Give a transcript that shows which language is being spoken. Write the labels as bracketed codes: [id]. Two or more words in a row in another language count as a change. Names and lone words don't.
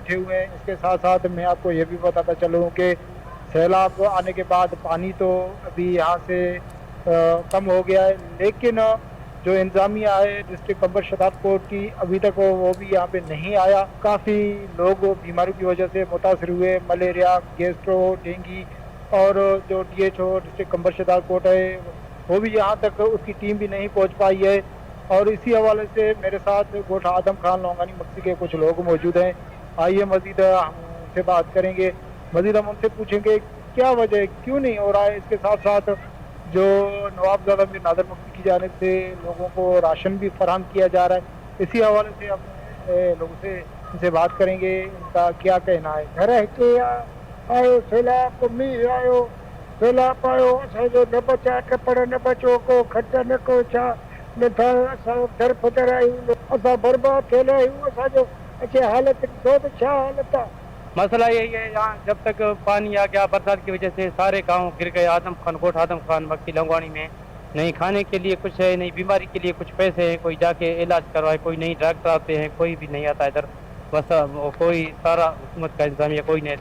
[ur] اس کے ساتھ ساتھ میں آپ کو یہ بھی بتاتا چلوں کہ سیلاب آنے کے بعد پانی تو ابھی یہاں سے کم ہو گیا ہے، لیکن جو انتظامیہ ہے ڈسٹرکٹ قمبر شہدادکوٹ کی ابھی تک وہ بھی یہاں پہ نہیں آیا. کافی لوگ بیماری کی وجہ سے متاثر ہوئے، ملیریا، گیسٹرو، ڈینگو، اور جو DHO ڈسٹرکٹ قمبر شہدادکوٹ ہے وہ بھی یہاں تک اس کی ٹیم بھی نہیں پہنچ پائی ہے. اور اسی حوالے سے میرے ساتھ گوٹھ آدم خان لونگانی مکسی کے کچھ لوگ موجود ہیں. آئیے مزید ہم ان سے بات کریں گے، مزید ہم ان سے پوچھیں گے کیا وجہ، کیوں نہیں ہو رہا ہے. اس کے ساتھ ساتھ جو نوابزادہ میر نادر مکسی کی جانب سے لوگوں کو راشن بھی فراہم کیا جا رہا ہے، اسی حوالے سے ہم لوگوں سے ان سے بات کریں گے، ان کا کیا کہنا ہے. [sd] घर के आयो सैलाब मींहुं आयो, सैलाब आयो, असांजो न बचा टपड़ न बचो को खट न को छा न था, असां दर फदर आहियूं, असां बर्बाद थियल आहियूं, असांजो अच्छे हालत ॾिसो त छा हालत आहे। [ur] مسئلہ یہی ہے، یہاں جب تک پانی آ گیا برسات کی وجہ سے سارے گاؤں گر گئے. آدم خان کوٹ آدم خان مکی لنگوانی میں نہیں کھانے کے لیے کچھ ہے، نہیں بیماری کے لیے کچھ پیسے ہیں، کوئی جا کے علاج کروائے، کوئی نہیں ڈاکٹر آتے ہیں، کوئی بھی نہیں آتا ادھر. بس کوئی سارا حکومت کا انتظامیہ کوئی نہیں.